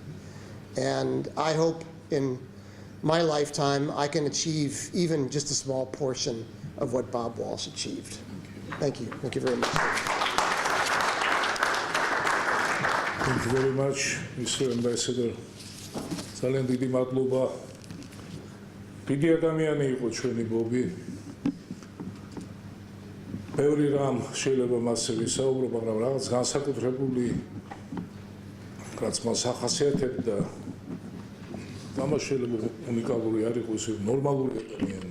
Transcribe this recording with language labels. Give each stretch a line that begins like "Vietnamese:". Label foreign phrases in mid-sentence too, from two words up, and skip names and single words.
English: And I hope in my lifetime I can achieve even just a small portion of what Bob Walsh achieved. Thank you. Thank you very much. Thank you very much, Mr. Ambassador.
Georgian: ძალიან დიდი მადლობა. დიდი ადამიანი იყო ჩვენი ბობი. ბევრი რამ შეიძლება მასზე ვისაუბრო, მაგრამ რაღაც განსაკუთრებული რაც მას ახასიათებდა, ამას შეიძლება უნიკალური არ იყოს, ნორმალური ადამიანი.